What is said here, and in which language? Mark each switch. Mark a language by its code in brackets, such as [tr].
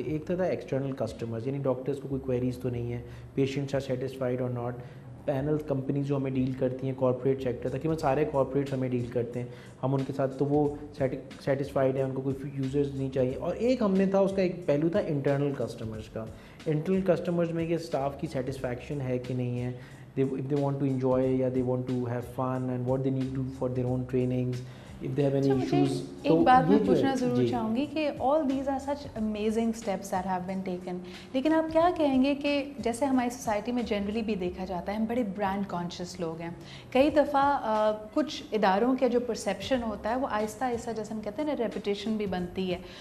[ur] ایک تھا external customers, یعنی ڈاکٹرس کو کوئی کوئریز تو نہیں ہے, [en] Patients are satisfied or not. [ur] پینل کمپنیز جو ہمیں ڈیل کرتی ہیں, کارپوریٹ سیکٹر تقریباً سارے کارپوریٹس ہمیں ڈیل کرتے ہیں, ہم ان کے ساتھ, تو وہ سیٹسفائڈ ہیں, ان کو کوئی یوزرز نہیں چاہیے. اور ایک ہم نے تھا اس کا ایک پہلو تھا انٹرنل کسٹمرز کا. انٹرنل کسٹمرز میں کہ اسٹاف کی سیٹسفیکشن ہے کہ نہیں ہے, [en] if they want to enjoy یا they want to have fun and what they need to do for their own trainings, if they have any issues. [ur] ایک بات میں پوچھنا ضرور چاہوں گی کہ [en] all these are such amazing steps that have been taken, [ur] لیکن آپ کیا کہیں گے کہ جیسے ہماری سوسائٹی میں جنرلی بھی دیکھا جاتا ہے ہم بڑے برانڈ کانشیس لوگ ہیں. کئی دفعہ کچھ اداروں کا جو پرسیپشن ہوتا ہے وہ آہستہ آہستہ جیسے ہم کہتے ہیں نا ریپوٹیشن بھی بنتی ہے.